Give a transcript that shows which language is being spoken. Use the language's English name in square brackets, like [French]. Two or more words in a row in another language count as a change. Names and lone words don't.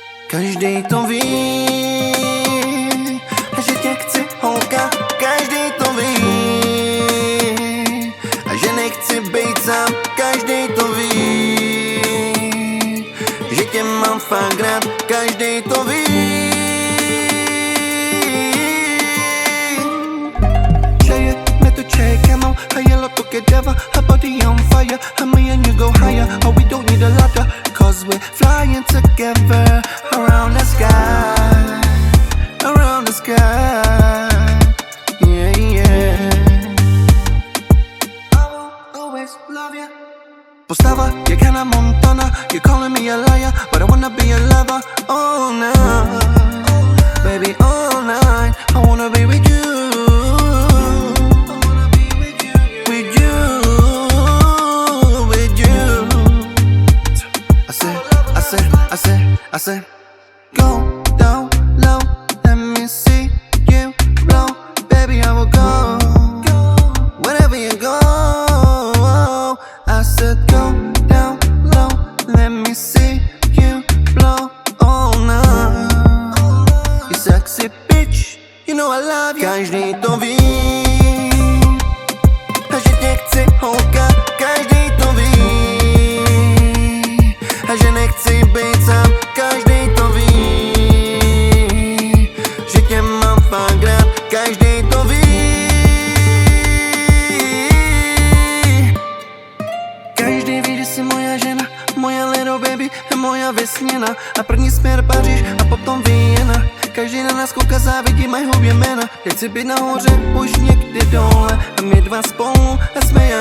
[Czech] Každý to ví, že tě chci, holka, každý to ví, a že nechci být sám, každý to ví, že tě mám fakt rád, každý to ví. [English] Higher up, together, her body on fire. And me and you go higher, oh we don't need a ladder, cause we're flying together around the sky, around the sky. Yeah, yeah. I will always love you. [Czech] Postava jak [English] Hannah Montana, you're calling me a liar, but I wanna be a lover all night, baby all night. I wanna be with you. I said, go down low, let me see you blow. Baby, I will go wherever you go. I said, go down low, let me see you blow all night. You sexy bitch, you know I love you. [Czech] Každý to ví, že tě chci, holka, každý to ví, a že nechci být sám. Každý to ví, že tě mám fakt rád, každý to ví. Každý ví, že jsi moja žena, [English] moja little baby, [Czech] moja vesněna. A první směr Paříž a potom Viena. Každý na nás kouká, závidí, mají hubě jména. Já chci být nahoře, už někdy dole, a my dva spolu, a jsme